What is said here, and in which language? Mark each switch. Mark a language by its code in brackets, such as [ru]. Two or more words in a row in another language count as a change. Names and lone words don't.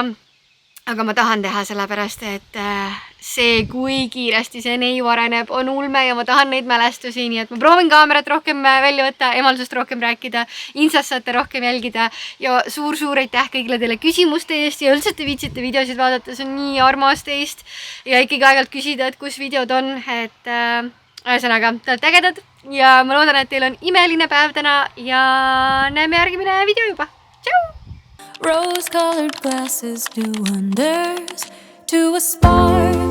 [et] Aga ma tahan teha sellepärast, et see, kui kiiresti see neiu areneb, on ulme ja ma tahan neid mälestusi, nii et ma proovin kaamerat rohkem välja võtta, emadusest rohkem rääkida, Instas saate rohkem jälgida ja suur-suur aitäh kõigile teile küsimuste eest ja üldse te viitsite videosid vaadata, see on nii armas teist ja ikkagi aeg-ajalt küsida, et kus videod on, et ühesõnaga, te olete ägedad ja ma loodan, et teil on imeline päev täna ja näeme järgmine video juba. Tšau! [en] Rose-colored glasses do wonders to a spark.